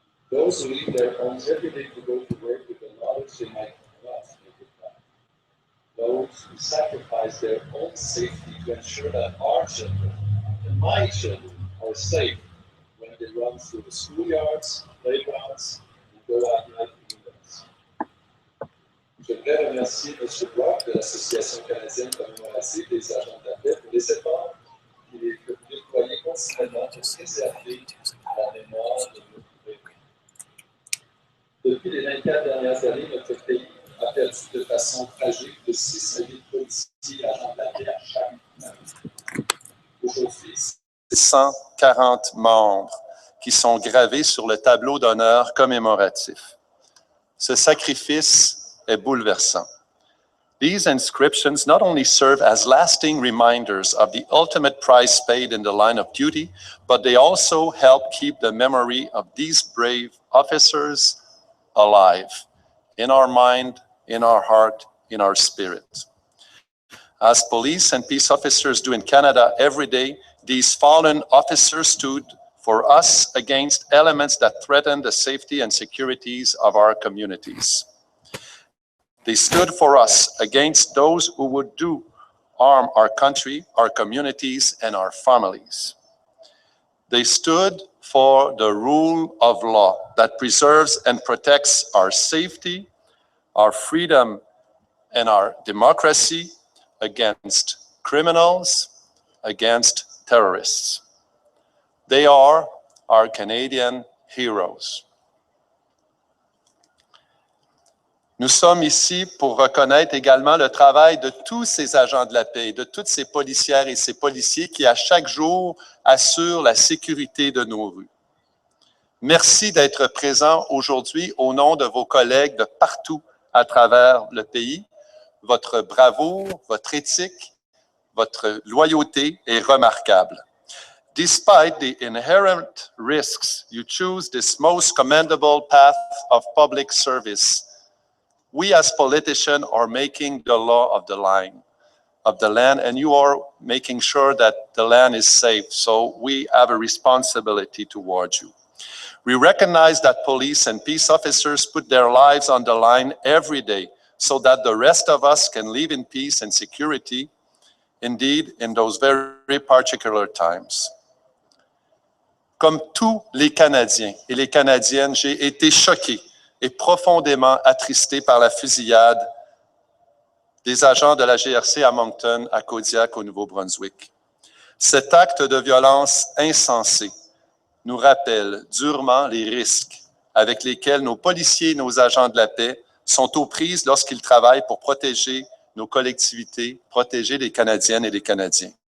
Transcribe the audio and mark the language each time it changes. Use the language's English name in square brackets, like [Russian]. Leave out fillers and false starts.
[English] Those who leave their homes every day to go to work with the knowledge they might not make it back. Those who sacrifice their own safety to ensure that our children and my children are safe when they run through the schoolyards, playgrounds, and go out night windows. [French] Je voudrais remercier M. Brock de l'Association canadienne commémorative des agents de la paix pour les efforts qu'il est déployé continuellement pour préserver la mémoire de nos prévenus. Depuis les 24 dernières années, notre pays a perdu de façon tragique de 6 à 8 policiers agents de la paix à chaque année. Aujourd'hui, 140 membres qui sont gravés sur le tableau d'honneur commémoratif. Ce sacrifice est bouleversant. [English] These inscriptions not only serve as lasting reminders of the ultimate price paid in the line of duty, but they also help keep the memory of these brave officers alive in our mind, in our heart, in our spirit. As police and peace officers do in Canada every day, these fallen officers stood for us against elements that threaten the safety and securities of our communities. They stood for us against those who would do harm our country, our communities, and our families. They stood for the rule of law that preserves and protects our safety, our freedom, and our democracy against criminals, against terrorists. They are our Canadian heroes. [French] Nous sommes ici pour reconnaître également le travail de tous ces agents de la paix, de toutes ces policières et ces policiers qui, à chaque jour, assurent la sécurité de nos rues. Merci d'être présents aujourd'hui au nom de vos collègues de partout à travers le pays. Votre bravoure, votre éthique, votre loyauté est remarquable. [English] Despite the inherent risks, you choose this most commendable path of public service. We as politicians are making the law of the land, and you are making sure that the land is safe. So we have a responsibility towards you. We recognize that police and peace officers put their lives on the line every day so that the rest of us can live in peace and security, indeed, in those very particular times. [French] Comme tous les Canadiens et les Canadiennes, j'ai été choqué et profondément attristé par la fusillade des agents de la GRC à Moncton, à Kodiak, au Nouveau-Brunswick. Cet acte de violence insensé nous rappelle durement les risques avec lesquels nos policiers et nos agents de la paix sont aux prises lorsqu'ils travaillent pour protéger nos collectivités, protéger les Canadiennes et les Canadiens.